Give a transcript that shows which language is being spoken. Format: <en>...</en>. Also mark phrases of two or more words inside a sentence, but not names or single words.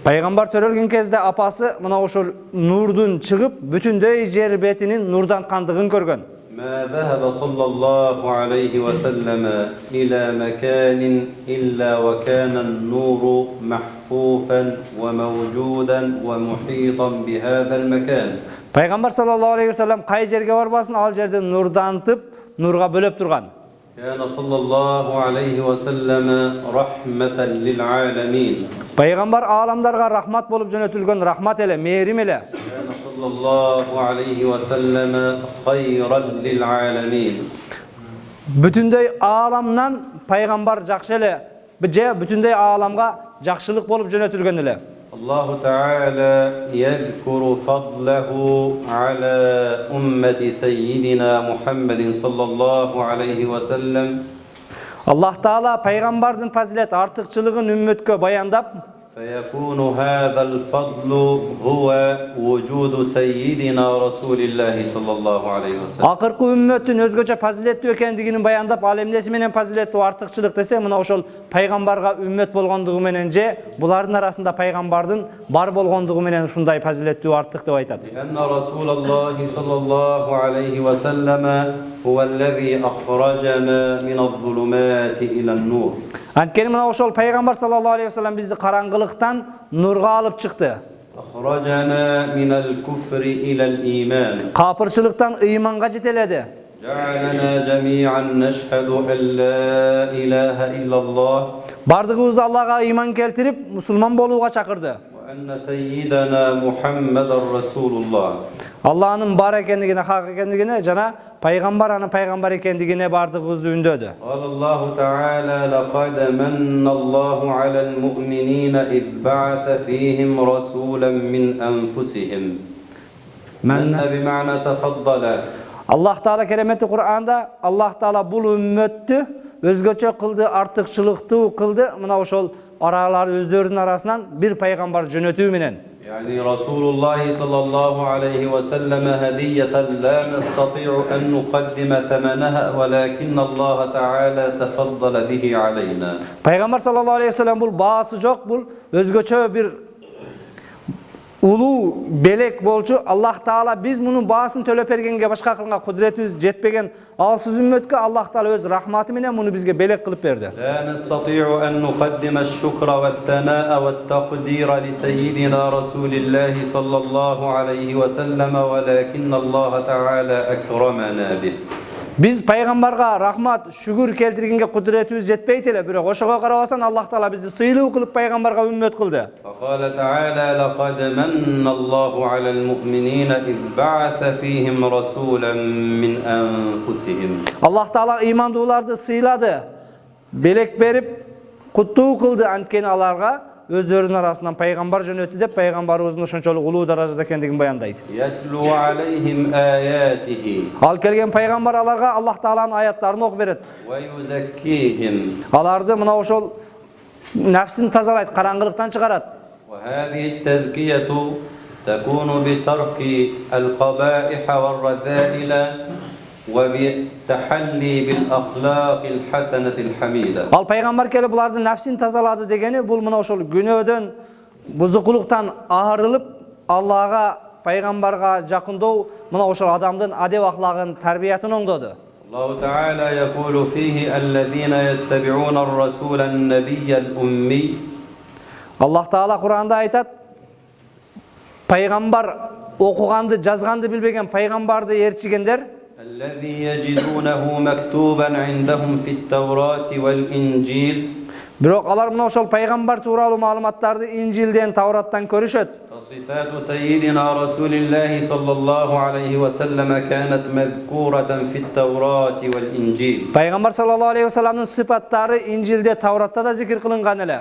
<ky>Пайгамбар төрөлгөн кезде апасы мына ошол нурдун чыгып, бүтүндөй жер бетинин нурдан кандыгын көргөн.</ky> <ar>ما ذهب صلى الله عليه وسلم إلى مكان إلا وكان النور محفوفا وموجودا ومحيطا بهذا المكان.</ar> <ky>Пайгамбар</ky> <ar>صلى الله عليه وسلم</ar> <ky>кай жерге барбасын, ал жерде нурдантып, нурга бөлөп турган.</ky> <ar>كان صلى الله عليه وسلم رحمة للعالمين.</ar> <ky>Пайгамбар ааламдарга рахмат болуп жөнөтүлгөн, рахмат эле, мээрим эле.</ky> <ar>كان صلى الله عليه وسلم خيرا للعالمين.</ar> <ky>Бүтүндөй ааламнан пайгамбар жакшы эле, же бүтүндөй ааламга жакшылык болуп жөнөтүлгөн эле.</ky> <ar>الله تعالى يذكر فضله على أمة سيدنا محمد صلى الله عليه وسلم.</ar> <ky>Аллах Таала пайгамбардын фазилет артыкчылыгын үммөткө баяндап,</ky> <ar>فيكون هذا الفضل هو وجود سيدنا رسول الله صلى الله عليه وسلم.</ar> <ky>акыркы үммөттүн өзгөчө фазилеттүү экендигин баяндап, ал эмнеси менен фазилеттүү артыкчылык десе, мына ошол пайгамбарга үммөт болгондугу менен же булардын арасында пайгамбардын бар болгондугу менен ушундай фазилеттүү артык деп айтат.</ky> <ar>لأن رسول الله صلى الله عليه وسلم هو الذي أخرجنا من الظلمات إلى النور.</ar> <ky>Анткени мына ошол пайгамбар</ky> <ar>صلى الله عليه وسلم</ar> <ky>бизди караңгылыктан нурга алып чыкты.</ky> <ar>أخرجنا من الكفر إلى الإيمان.</ar> <ky>Капырчылыктан ыйманга жетеледи.</ky> <ar>جعلنا جميعا نشهد أن لا إله إلا الله.</ar> <ky>Бардыгыбыз Аллага ыйман келтирип, мусулман болууга чакырды.</ky> <ar>وأن سيدنا محمد رسول الله.</ar> <ky>Алланын бар экендигине, хак экендигине жана пайгамбар анын пайгамбар экендигине бардыгыбызды үндөдү.</ky> <ar>قال الله تعالى لقد من الله على المؤمنين إذ بعث فيهم رسولا من أنفسهم. من بمعنى تفضل.</ar> <ky>Аллах Таала кереметти Кур'анда Аллах Таала бул үммөттү өзгөчө кылды, артыкчылыктуу кылды. Мына ошол аралар өздөрүнүн арасынан бир пайгамбар жөнөтүү менен.</ky> <ar>يعني رسول الله صلى الله عليه وسلم هدية لا نستطيع أن نقدم ثمنها ولكن الله تعالى تفضل به علينا.</ar> <ky>Пайгамбар</ky> <ar>صلى الله عليه وسلم</ar> <ky>бул баасы жок, бул өзгөчө бир улуу белек болчу. Аллах Таала биз мунун баасын төлөп бергенге, башка кылганга кудретибиз жетпеген алсыз үммөткө Аллах Таала өз рахматы менен муну бизге белек кылып берди.</ky> <ar>لا نستطيع أن نقدم الشكر والثناء والتقدير لسيدنا رسول الله صلى الله عليه وسلم ولكن الله تعالى أكرمنا به.</ar> <ky>Biz пайгамбарга рахмат, шүгүр келтиргенге кудретибиз жетпейт эле, бирок ошого карабастан Аллах Таала бизди сыйлуу кылып пайгамбарга үммөт кылды.</ky> <ar>فقال تعالى لقد من الله على المؤمنين إذ بعث فيهم رسولا من أنفسهم.</ar> <ky>Аллах Таала ыймандууларды сыйлады, белек берип, куттуу кылды, анткени аларга өздөрүнүн арасынан пайгамбар жөнөттү деп пайгамбарыбыздын ошончолук улуу даражада экендигин баяндайт.</ky> <ar>يتلو عليهم آياته.</ar> <ky>Ал келген пайгамбар аларга Аллах Тааланын аяттарын окуп берет.</ky> <ar>ويزكيهم.</ar> <ky>Аларды мына ошол нафсин тазалайт, караңгылыктан чыгарат.</ky> <ar>وهذه التزكية تكون بترك القبائح والرذائل وبالتحلي بالأخلاق الحسنة الحميدة.</ar> <ky>Ал пайгамбар келип булардын нафсин тазалады дегени бул мына ошол күнөөдөн, бузукулуктан арылып, Аллага, пайгамбарга жакындоо, мына ошол адамдын адеп ахлагын, тарбиятын оңдоду.</ky> <ar>الله تعالى يقول فيه الذين يتبعون الرسول النبي الأمي.</ar> <ky>Аллах Таала Кур'анда айтат, пайгамбар окуганды, жазганды билбеген пайгамбарды ээрчигендер</ky> <ar>الذي يجدونه مكتوبا عندهم في التوراة والإنجيل.</ar> <ky>бирок алар мына ошол пайгамбар тууралуу маалыматтарды Инжилден, Тавраттан көрүшөт.</ky> <ar>فصفات سيدنا رسول الله صلى الله عليه وسلم كانت مذكورة في التوراة والإنجيل.</ar> <ky>Пайгамбар</ky> <ar>صلى الله عليه وسلم</ar> <ky>сыпаттары Инжилде, Тавратта да зикир кылынган эле.</ky>